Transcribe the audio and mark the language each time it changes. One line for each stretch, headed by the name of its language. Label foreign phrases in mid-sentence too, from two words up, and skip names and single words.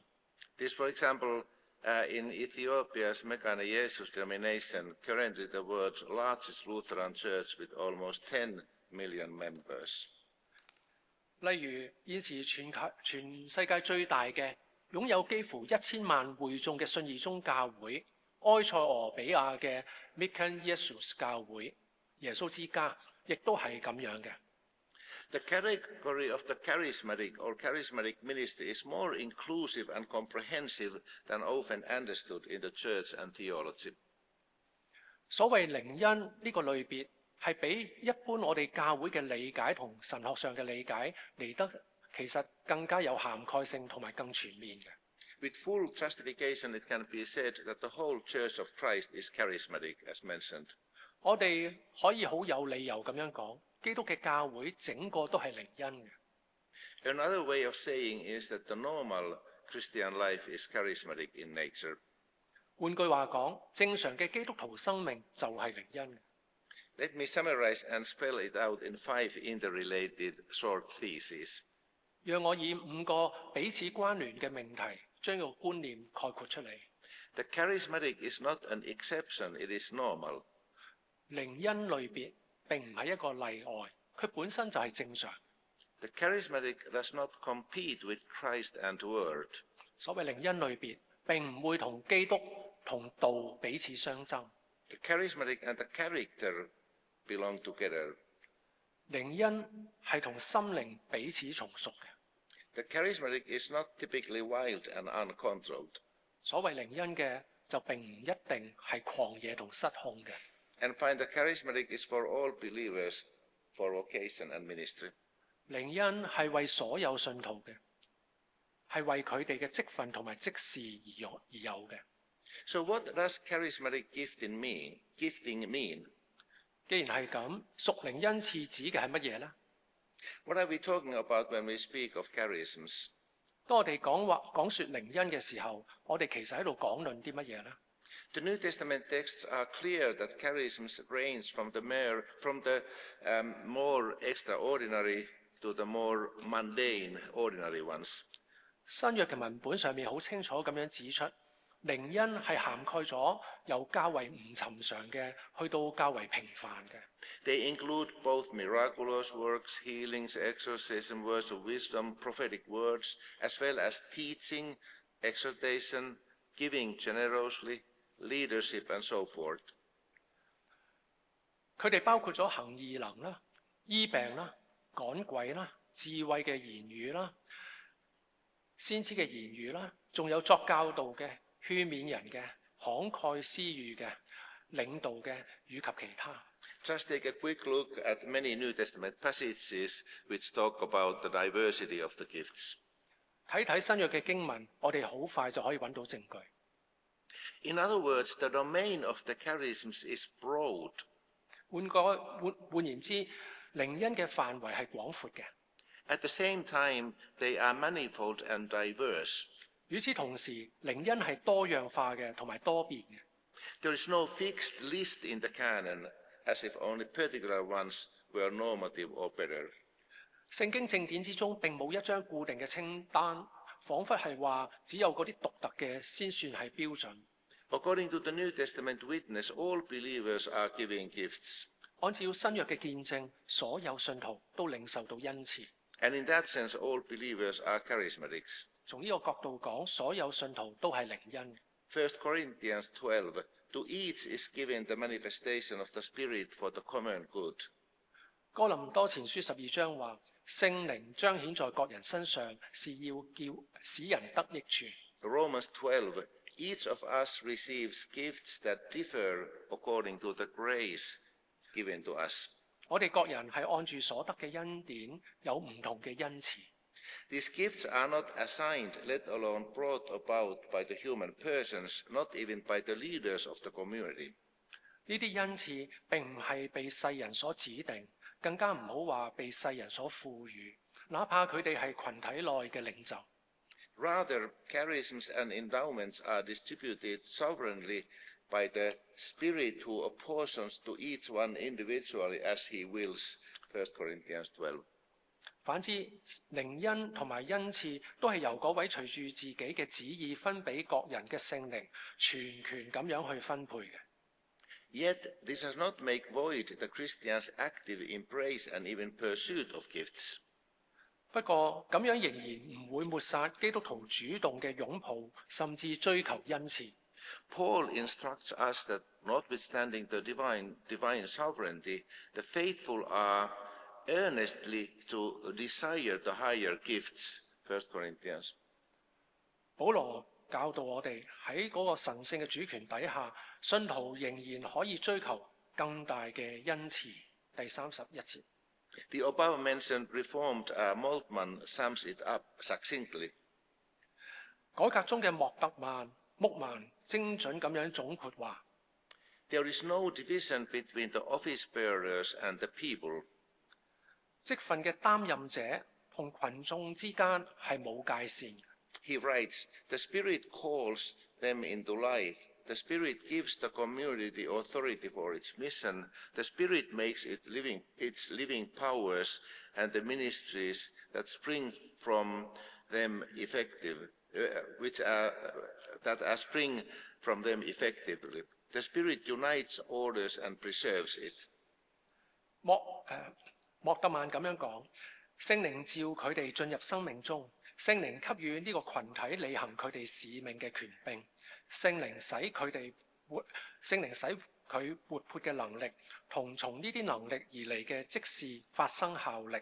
English: This, for example, in Ethiopia's Mekane Jesus denomination, currently the world's largest Lutheran church with almost 10 million members.
Cantonese: 例如現時全世界最大嘅擁有幾乎1000萬會眾嘅信義宗教會埃塞俄比亞嘅 Mekane Jesus 教會耶穌之家，亦都係咁樣嘅。
English: The category of the charismatic or charismatic ministry is more inclusive and comprehensive than often understood in the church and theology.
Cantonese: 所謂靈恩呢個類別係比一般我哋教會嘅理解同神學上嘅理解嚟得其實更加有涵蓋性同埋更全面嘅。
English: With full justification, it can be said that the whole Church of Christ is charismatic, as mentioned.
Cantonese: 我哋可以好有理由咁樣講，基督嘅教會整個都係靈恩嘅。
English: Another way of saying is that the normal Christian life is charismatic in nature.
Cantonese: 換句話講，正常嘅基督徒生命就係靈恩嘅。
English: Let me summarize and spell it out in 5 interrelated short theses.
Cantonese: 讓我以5個彼此關聯嘅命題，將個觀念概括出嚟。
English: The charismatic is not an exception, it is normal.
Cantonese: 靈恩類別並唔係一個例外，佢本身就係正常。
English: The charismatic does not compete with Christ and Word.
Cantonese: 所謂靈恩類別並唔會同基督同道彼此相爭。
English: The charismatic and the character belong together.
Cantonese: 靈恩係同心靈彼此從屬嘅。
English: The charismatic is not typically wild and uncontrolled.
Cantonese: 所謂靈恩嘅就並唔一定係狂野同失控嘅。
English: And find the charismatic is for all believers, for vocation and ministry.
Cantonese: 靈恩係為所有信徒嘅，係為佢哋嘅職分同埋職事而有嘅。
English: So what does charismatic gifting mean?
Cantonese: 既然係咁，屬靈恩賜指嘅係乜嘢呢？
English: What are we talking about when we speak of charisms?
Cantonese: 當我哋講說靈恩嘅時候，我哋其實喺度講論啲乜嘢呢？
English: The New Testament texts are clear that charisms range from the more extraordinary to the more mundane, ordinary ones.
Cantonese: 新約嘅文本上面好清楚咁樣指出，靈恩係涵蓋咗由較為唔尋常嘅去到較為平凡嘅。
English: They include both miraculous works, healings, exorcism, words of wisdom, prophetic words, as well as teaching, exhortation, giving generously, leadership, and so forth.
Cantonese: 佢哋包括咗行異能啦、醫病啦、趕鬼啦、智慧嘅言語啦、先知嘅言語啦，仲有作教導嘅、勸勉人嘅、慷慨施予嘅、領導嘅，以及其他。
English: Just take a quick look at many New Testament passages which talk about the diversity of the gifts.
Cantonese: 睇睇新約嘅經文，我哋好快就可以揾到證據。
English: In other words, the domain of the charisms is broad.
Cantonese: 換言之，靈恩嘅範圍係廣闊嘅。
English: At the same time, they are manifold and diverse.
Cantonese: 與此同時，靈恩係多樣化嘅同埋多變嘅。
English: There is no fixed list in the canon, as if only particular ones were normative or better.
Cantonese: 聖經正典之中並冇一張固定嘅清單，彷彿係話只有嗰啲獨特嘅先算係標準。
English: According to the New Testament witness, all believers are giving gifts.
Cantonese: 按照新約嘅見證，所有信徒都領受到恩賜。
English: And in that sense, all believers are charismatics.
Cantonese: 從呢個角度講，所有信徒都係靈恩。
English: 1 Corinthians 12, to each is given the manifestation of the Spirit for the common good.
Cantonese: 哥林多前書12章話，聖靈彰顯在各人身上，是要使人得益處。
English: Romans 12, each of us receives gifts that differ according to the grace given to us.
Cantonese: 我哋各人係按住所得嘅恩典，有唔同嘅恩賜。
English: These gifts are not assigned, let alone brought about by the human persons, not even by the leaders of the community.
Cantonese: 呢啲恩賜並唔係被世人所指定，更加唔好話被世人所賦予，哪怕佢哋係群體內嘅領袖。
English: Rather, charisms and endowments are distributed sovereignly by the Spirit who apportions to each one individually as he wills. 1 Corinthians 12.
Cantonese: 反之，靈恩同埋恩賜都係由嗰位隨住自己嘅旨意分俾各人嘅聖靈，全權咁樣去分配嘅。
English: Yet this does not make void the Christian's active embrace and even pursuit of gifts.
Cantonese: 不過咁樣仍然唔會抹殺基督徒主動嘅擁抱，甚至追求恩賜。
English: Paul instructs us that notwithstanding the divine sovereignty, the faithful are earnestly to desire the higher gifts. 1 Corinthians.
Cantonese: 保羅教導我哋喺嗰個神聖嘅主權底下，信徒仍然可以追求更大嘅恩賜。第31節。
English: The above-mentioned Reformed Moltmann sums it up succinctly.
Cantonese: 改革中嘅穆曼精準咁樣總括話
English: There is no division between the office bearers and the people.
Cantonese: 職份嘅擔任者同群眾之間係冇界線。
English: He writes, the Spirit calls them into life. The Spirit gives the community the authority for its mission. The Spirit makes its living powers and the ministries that spring from them effective, spring from them effectively. The Spirit unites orders and preserves it.
Cantonese: 莫特曼咁樣講，聖靈召佢哋進入生命中，聖靈給予呢個群體履行佢哋使命嘅權柄。聖靈使佢活潑嘅能力，同從呢啲能力而嚟嘅即時發生效力。